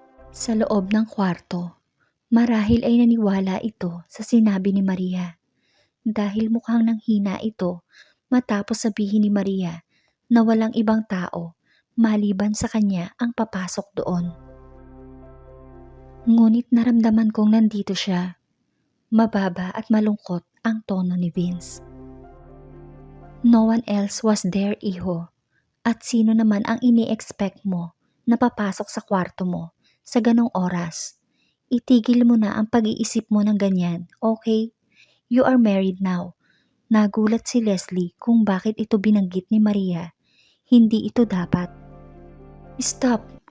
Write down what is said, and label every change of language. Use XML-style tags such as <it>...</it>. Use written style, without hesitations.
<tl>Sa loob ng kwarto, marahil ay naniwala ito sa sinabi ni Maria dahil mukhang nanghina ito matapos sabihin ni Maria na walang ibang tao maliban sa kanya ang papasok doon. Ngunit naramdaman kong nandito siya. Mababa at malungkot ang tono ni Vince.</tl> <en>No one else was there, iho.</en> <tl>At sino naman ang ini-expect mo na papasok sa kwarto mo sa ganong oras? Itigil mo na ang pag-iisip mo ng ganyan, okay?</tl> <en>You are married now.</en> <tl>Nagulat si Leslie kung bakit ito binanggit ni Maria. Hindi ito dapat.</tl> <en>Stop!</en>